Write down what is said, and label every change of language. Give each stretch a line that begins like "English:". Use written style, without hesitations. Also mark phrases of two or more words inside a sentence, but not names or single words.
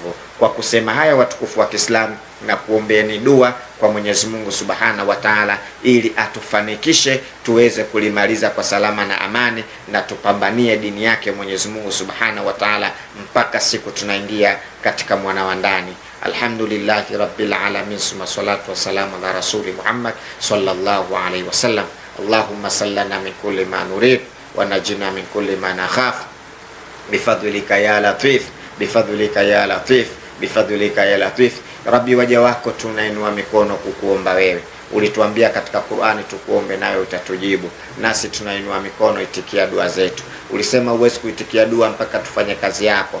Swahili: Kwa kusema haya, watukufu wa Kiislamu, na kuombeeni dua kwa Mwenyezi Mungu
Arabic: سبحانه وتعالى,
Swahili: ili atufanikishe tuweze kulimaliza kwa salama na amani, na tupambanie dini yake Mwenyezi Mungu
Arabic: سبحانه وتعالى
Swahili: mpaka siku tunaingia katika mwana wa ndani.
Arabic: الحمد لله رب العالمين ثم الصلاة والسلام على رسول محمد صلى الله عليه وسلم. اللهم سلمنا من كل ما نريد ونجنا من كل ما نخاف بفضلك يا لطيف بفضلك يا لطيف بفضلك يا لطيف, bifadlika ya latif, bifadlika ya latif.
Swahili: Rabbi, waja wako tunainua mikono kukuomba wewe. Ulituambia katika Qur'ani tukuombe nawe utatujibu, nasi tunainua mikono, itikia dua zetu. Ulisema uwezi kuitikia dua mpaka tufanye kazi yako.